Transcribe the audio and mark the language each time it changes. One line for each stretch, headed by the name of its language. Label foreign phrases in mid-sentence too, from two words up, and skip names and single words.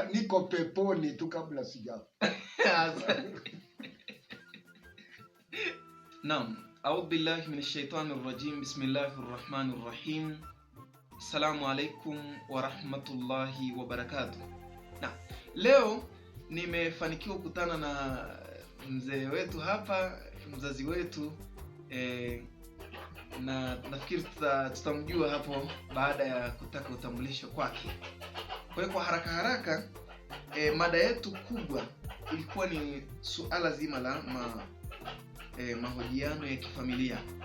Swahili: niko peponi tu kabla sijafa. Naam,
Arabic: أعوذ بالله من الشيطان الرجيم. بسم الله الرحمن الرحيم السلام عليكم ورحمة الله وبركاته.
Swahili: Na leo nimefanikiwa kukutana na mzee wetu hapa, mzazi wetu na nafikiri tutamjua hapo baada ya kutaka utambulisho kwake. Kwa hiyo kwa haraka mada yetu kubwa ilikuwa ni suala zima la mahojiano ya kifamilia.